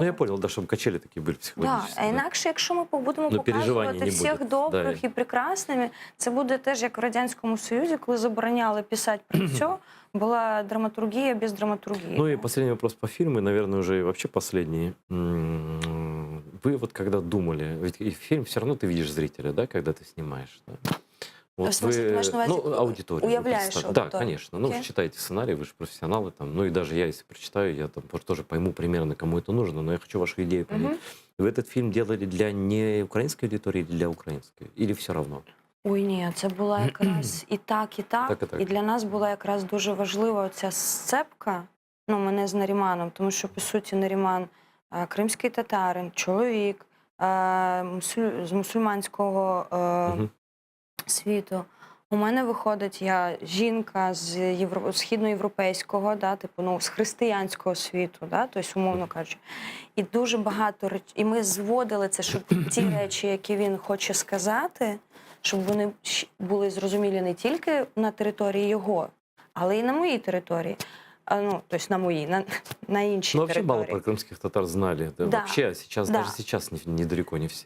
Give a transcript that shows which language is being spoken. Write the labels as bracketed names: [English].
[Ukrainian] Ну, я понял, да, щоб качелі такі були психологічні. А інакше, якщо ми будемо показувати всіх добрих і прекрасними, це буде теж як в Радянському Союзі, коли забороняли писати про все, была драматургия без драматургии. [Russian] Ну и последний вопрос по фильму, наверное, уже вообще последний. Вы вот когда думали, ведь и фильм все равно ты видишь зрителя, да, когда ты снимаешь, да? Вот в смысле, вы, аудиторию. [Ukrainian] Уявляешь аудиторию. [Russian] Да, конечно. Ну, вы читаете сценарий, вы же профессионалы там. Ну и даже я, если прочитаю, я там тоже пойму примерно, кому это нужно, но я хочу вашу идею понять. Вы этот фильм делали для не украинской аудитории или для украинской? Или все равно? [Ukrainian] Ой, ні, це була якраз і так, і так. І для нас була якраз дуже важлива ця сцепка, мене з Наріманом, тому що, по суті, Наріман кримський татарин, чоловік з мусульманського світу. У мене виходить, я жінка з східноєвропейського, да, типу, з християнського світу, да, тобто, умовно кажучи. І дуже багато речей. І ми зводили це, щоб ті речі, які він хоче сказати, щоб вони були зрозумілі не тільки на території його, але й на моїй території. [Russian] То есть на моей, на іншій вообще [Ukrainian] території. [Russian] мало про крымских татар знали. Да, вообще, сейчас, даже сейчас недалеко не всі.